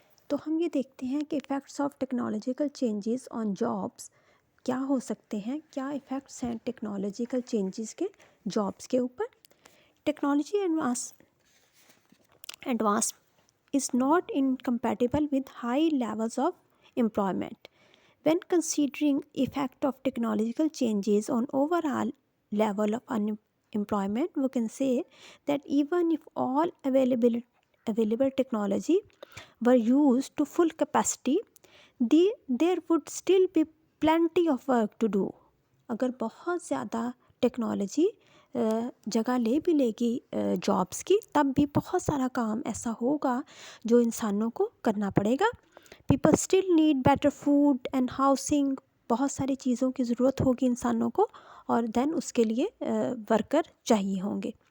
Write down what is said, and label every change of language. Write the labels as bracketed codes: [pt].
[ur] تو ہم یہ دیکھتے ہیں کہ [en] effects of technological changes on jobs [ur] کیا ہو سکتے ہیں، کیا ایفیکٹس ہیں ٹیکنالوجیکل چینجز کے جابس کے اوپر۔ [en] Technology advance is not incompatible with high levels of employment. When considering effect of technological changes on overall level of unemployment, we can say that even if all available technology were used to full capacity, there would still be plenty of work to do. [ur] اگر بہت زیادہ technology جگہ لے بھی لے گی jobs کی، تب بھی بہت سارا کام ایسا ہوگا جو انسانوں کو کرنا پڑے گا۔ [en] people still need better food and housing, [ur] بہت ساری چیزوں کی ضرورت ہوگی انسانوں کو، اور دین اس کے لیے ورکر چاہیے ہوں گے۔